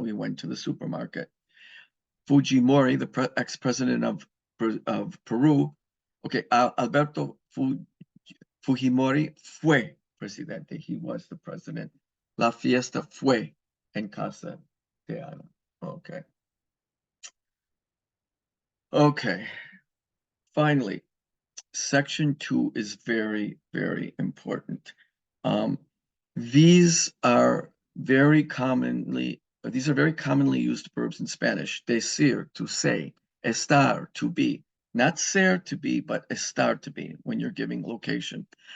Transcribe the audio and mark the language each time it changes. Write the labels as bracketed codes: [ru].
[en] We went to the supermarket. Fujimori, the ex-president of Peru. [es] Okay, Alberto Fujimori fue presidente. [en] He was the president. [es] La fiesta fue en casa de Ana. [en] Okay. Okay. Finally, section 2 is very, very important. These are very commonly used verbs in Spanish. Decir, to say. Estar, to be. Not ser, to be, but estar, to be, when you're giving location.